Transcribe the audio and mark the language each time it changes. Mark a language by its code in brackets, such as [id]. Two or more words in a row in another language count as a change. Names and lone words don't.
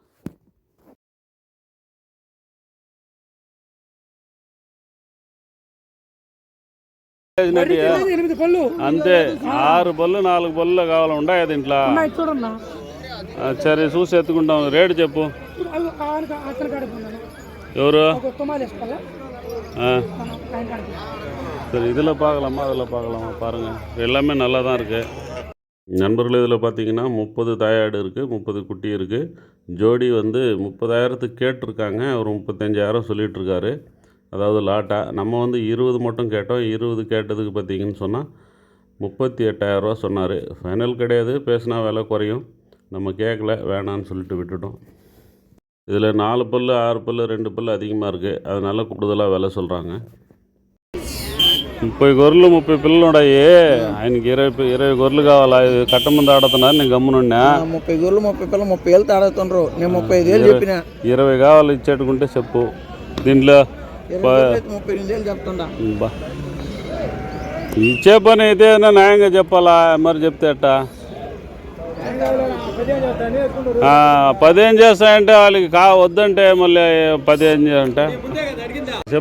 [te] అంతే 6 పళ్ళు 4 పళ్ళు కావాలి. ఉండాయి దీంట్లో. సరే చూసి ఎత్తుకుంటాం. రేటు చెప్పు. ఎవరు? [ta] சரி, இதில் பார்க்கலாமா அதில் பார்க்கலாமா பாருங்கள். எல்லாமே நல்லா தான் இருக்குது நண்பர்கள். இதில் பார்த்தீங்கன்னா 30 தாயாடு இருக்குது, 30 குட்டி இருக்குது. ஜோடி வந்து 30,000த்துக்கு கேட்டிருக்காங்க. அவர் 35,000 சொல்லிகிட்ருக்காரு. அதாவது லாட்டா. நம்ம வந்து 20 மட்டும் கேட்டோம். 20 கேட்டதுக்கு பார்த்தீங்கன்னு சொன்னால் 38,000 சொன்னார். ஃபைனல் கிடையாது, பேசினா விலை குறையும். நம்ம கேட்கல, வேணான்னு சொல்லிட்டு விட்டுட்டோம். இதில் 4 பல்லு 6 பல்லு 2 பல்லு அதிகமாக இருக்குது. அதனால் கூடுதலாக விலை சொல்கிறாங்க. [te] 30 గొర్రెలు 30 పిల్లలు ఉన్నాయి. ఆయనకి 20 గొర్రెలు కావాలా? ఇది కట్ట ముందు ఆడుతున్నారు. నేను గమ్మునున్నా. 30 గొర్రెలు 30 పిల్లలు 30,000 ఆడుతుండ్రు. నేను 35,000 చెప్పిన. 20 కావాలి ఇచ్చేట్టుకుంటే చెప్పు. దీంట్లో 38,000 చెప్తుండా. ఇచ్చే పని అయితే న్యాయంగా చెప్పాలా, మరి చెప్తే అట్టా 15 చేస్తాయంటే వాళ్ళకి వద్దంటే మళ్ళీ 15 అంటే చెప్పు.